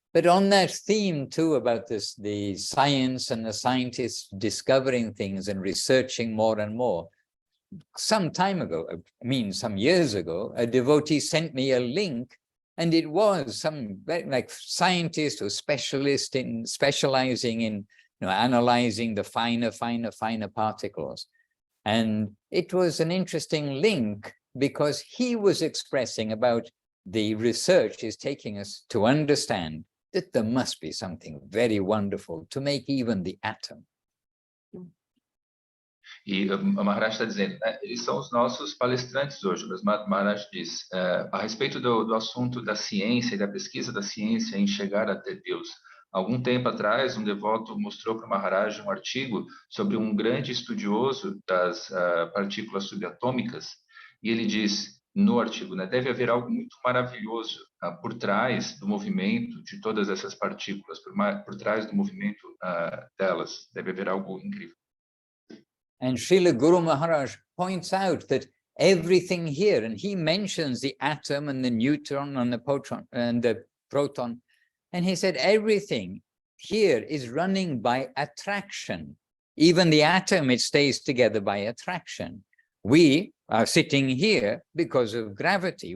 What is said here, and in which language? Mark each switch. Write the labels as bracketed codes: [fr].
[en] But on that theme too, about the science and the scientists discovering things and researching more and more, some time ago, some years ago, a devotee sent me a link, and it was some like scientist or specialist in specializing in analyzing the finer particles. And it was an interesting link because he was expressing about the research is taking us to understand that there must be something very wonderful to make even the atom. [pt] E o Maharaj está dizendo, né, eles são os nossos palestrantes hoje, mas Maharaj diz, a respeito do assunto da ciência e da pesquisa da ciência em chegar até Deus. Algum tempo atrás, um devoto mostrou para o Maharaj um artigo sobre um grande estudioso das partículas subatômicas, e ele diz no artigo, né, deve haver algo muito maravilhoso por trás do movimento de todas essas partículas, por trás do movimento delas, deve haver algo incrível. [en] And Srila Guru Maharaj points out that everything here, and he mentions the atom and the neutron and the proton, and he said everything here is running by attraction. Even the atom, it stays together by attraction. We are sitting here because of gravity.